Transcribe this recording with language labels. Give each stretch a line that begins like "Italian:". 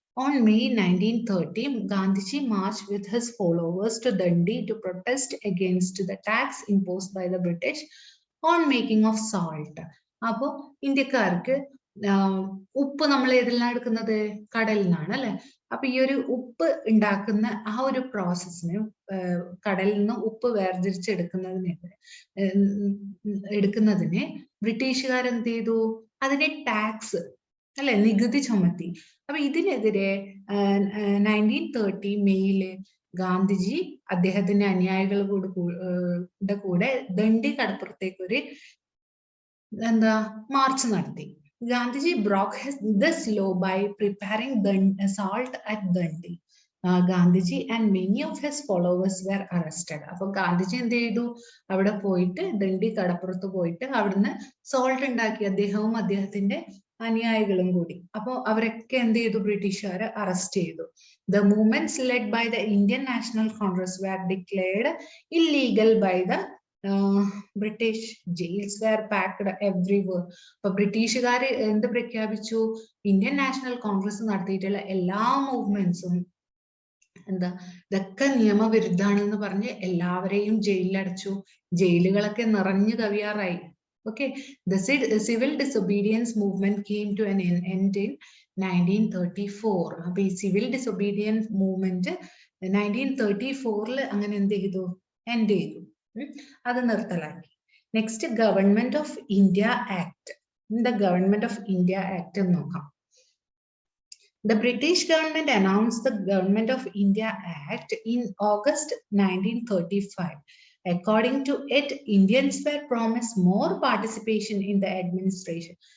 English: On May 1930, Gandhiji marched with his followers to Dandi to protest against the tax imposed by the British on making of salt.
Malayalam: അപ്പോ ഇന്ത്യക്കാർക്ക് ഉപ്പ് നമ്മൾ ഏതെല്ലാം എടുക്കുന്നത്? കടലിൽ നിന്നാണ് അല്ലെ. അപ്പൊ ഈ ഒരു ഉപ്പ് ഉണ്ടാക്കുന്ന ആ ഒരു പ്രോസസ്സിന്, കടലിൽ നിന്ന് ഉപ്പ് വേർതിരിച്ചെടുക്കുന്നതിന് ബ്രിട്ടീഷുകാർ എന്ത് ചെയ്തു? അതിനെ ടാക്സ് അല്ലെ, നികുതി ചുമത്തി. അപ്പൊ ഇതിനെതിരെ 1930 മെയ്യില് ഗാന്ധിജി അദ്ദേഹത്തിന്റെ അനുയായികളുടെ കൂടെ ദണ്ഡി കടപ്പുറത്തേക്ക് ഒരു മാർച്ച് നടത്തി.
English: Gandhiji broke this law by preparing salt at Dandi. Gandhiji and many of his followers were arrested.
Malayalam: അപ്പൊ ഗാന്ധിജി എന്ത് ചെയ്തു? അവിടെ പോയിട്ട് ദണ്ഡി കടപ്പുറത്ത് പോയിട്ട് അവിടുന്ന് സോൾട്ട് ഉണ്ടാക്കി, അദ്ദേഹവും അദ്ദേഹത്തിന്റെ അനുയായികളും കൂടി. അപ്പൊ അവരൊക്കെ എന്ത് ചെയ്തു? ബ്രിട്ടീഷുകാരെ അറസ്റ്റ് ചെയ്തു.
English: The movements led by the Indian National Congress were declared illegal by the British. Jails were packed everywhere.
Malayalam: അപ്പൊ ബ്രിട്ടീഷുകാർ എന്ത് പ്രഖ്യാപിച്ചു? ഇന്ത്യൻ നാഷണൽ കോൺഗ്രസ് നടത്തിയിട്ടുള്ള എല്ലാ മൂവ്മെന്റ്സും ഇതൊക്കെ നിയമവിരുദ്ധാണെന്ന് പറഞ്ഞ് എല്ലാവരെയും ജയിലിലടച്ചു. ജയിലുകളൊക്കെ നിറഞ്ഞു കവിയാറായി.
English: Okay, the civil disobedience movement came to an end in 1934.
Malayalam: അപ്പൊ ഈ സിവിൽ ഡിസൊബീഡിയൻസ് മൂവ്മെന്റ് 1934 അങ്ങനെ എന്ത് ചെയ്തു? എൻഡ് ചെയ്തു. അത് നിർത്തലാക്കി.
English: Next Government of India Act. The Government of India Act
Malayalam: എന്ന് നോക്കാം.
English: The British government announced the Government of India Act in August 1935. According to it, Indians were promised more participation in the administration.